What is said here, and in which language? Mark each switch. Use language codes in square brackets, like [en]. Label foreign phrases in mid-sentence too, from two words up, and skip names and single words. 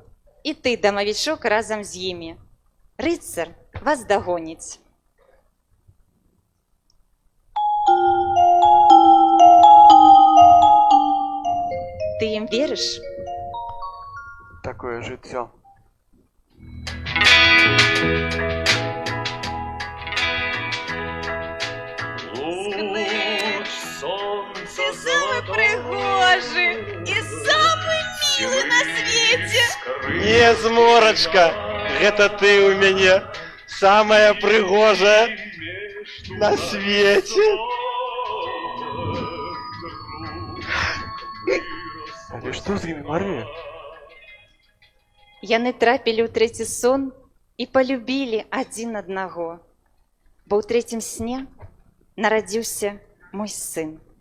[be] І ты, дамавічок, разам з імі. Рыцар вас дагоніць. Ты ім верыш? Такое жыццё. [ru] Ты самый пригожий и самый милый на свете. [be] Не, Зморачка, гэта ты у мяне самая прыгожая на свеце. Але што з імі, Марыя? Яны трапілі ў трэці сон і палюбілі адзін аднаго, бо ў трэцім сне нарадзіўся мой сын.